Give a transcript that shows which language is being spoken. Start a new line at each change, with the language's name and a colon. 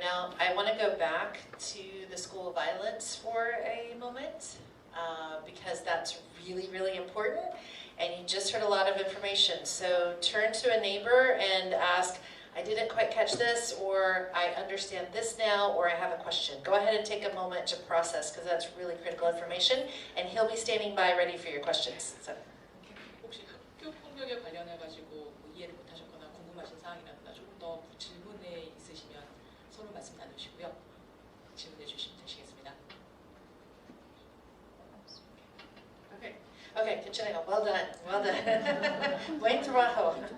English: Now, I want to go back to the school of violence for a moment because that's really, really important. And you just heard a lot of information. So turn to a neighbor and ask, I didn't quite catch this, or I understand this now, or I have a question. Go ahead and take a moment to process because that's really critical information. And he'll be standing by ready for your questions. So.
Korean: 혹시 학교 폭력에 관련해 가지고 이해를 못하셨거나 궁금하신 사항이라거나 조금 더 질문에 있으시면 서로 말씀 나누시고요. 질문해 주시면 되시겠습니다.
English: Okay, continuing on. Well done, well done.
Spanish: Buen trabajo.